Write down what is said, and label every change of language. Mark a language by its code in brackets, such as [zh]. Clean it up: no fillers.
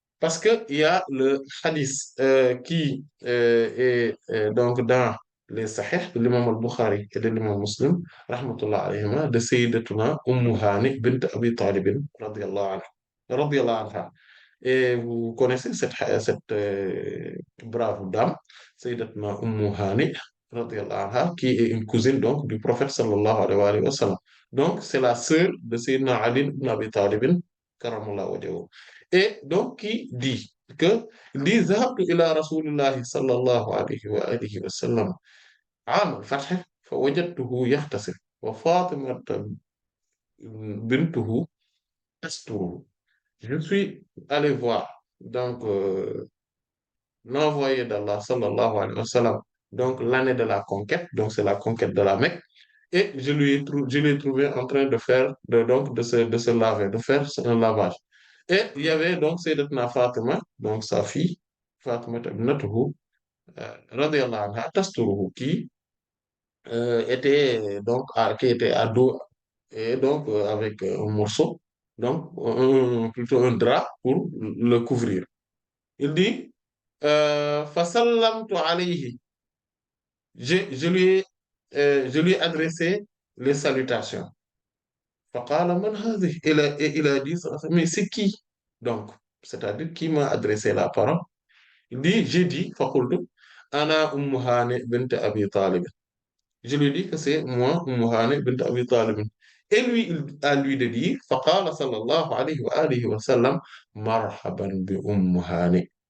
[fr] Parce qu'il y a le hadith qui est donc dans les Sahih de l'imam al-Bukhari et de l'imam Muslim, rahmatullah alayhima, de Sayyidatuna Hani bint Abi Talib, radiyallahu anha. Radiyallahu anha. Et vous connaissez cette brave dame, Sayyidatuna Hani, radiyallahu anha, qui est une cousine donc du prophète sallallahu alayhi wa sallam. Donc, c'est la sœur de Sayyidina Ali ibn Abi Talib, karamallahu wajhahu. Et donc, qui dit que dit [ar] ذهبت إلى رسول الله صلى الله عليه وآله وسلم عام الفتح فوجدته يغتسل وفاطمة بنته تستره. [fr] Je suis allé voir donc l'envoyé d'Allah sallallahu alayhi wa sallam, donc l'année de la conquête, donc c'est la conquête de la Mecque, et je l'ai trouvé en train de faire, donc de se laver, de faire un lavage. Et il y avait donc Sayyidatuna Fatima, donc sa fille, Fatima ibnatuhu, radiyallahu anha, tasturuhu, était donc qui était à dos et donc avec un morceau, donc plutôt un drap pour le couvrir. Il dit, [ar] فَسَلَّمْتُ عَلَيْهِ. [fr] Je lui ai adressé les salutations. [ar] فَقَالَ مَنْ هَذِهِ [fr] Et il a dit, mais c'est qui? Donc, c'est-à-dire qui m'a adressé la parole. Il dit, j'ai dit, [ar] فَقُلْتُ أَنَا أُمُّ هَانِئ بِنْتِ أَبِي طَالِبٍ. [fr] Je lui dis que c'est moi, Hani bint Abi Talib. Et lui, à lui de dire, [ar] فَقَالَ صلى الله عليه وآله وسلم مرحبا بأم.